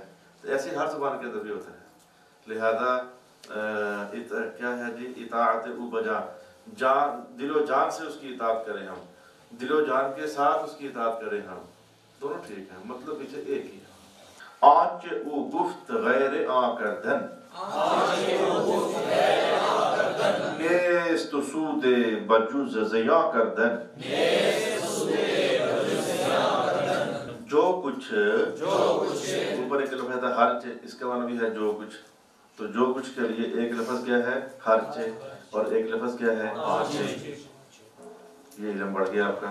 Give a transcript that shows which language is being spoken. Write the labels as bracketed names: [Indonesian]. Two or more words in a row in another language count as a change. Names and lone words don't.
[Urdu] تو ایسے ہر زبان کے اندر بھی ہوتا ہے. لہذا کیا ہے جی؟ [Persian] اطاعت او بجا، [Urdu] جان، دل و جان سے اس کی اطاعت کریں ہم، دل و جان کے ساتھ اس کی اطاعت کریں ہم. دونوں ٹھیک ہیں، مطلب پیچھے ایک ہی ہے. [Persian] آنچ او گفت غیر آ کردن، نیست سود بجوز زیا کردن. [Urdu] جو کچھ، اوپر ایک لفظ ہے خرچ، اس کا معنی بھی ہے جو کچھ. تو جو کچھ کے لیے ایک لفظ کیا ہے؟ خرچ، اور ایک لفظ کیا ہے؟ آنچ. یہ علم بڑھ گیا آپ کا.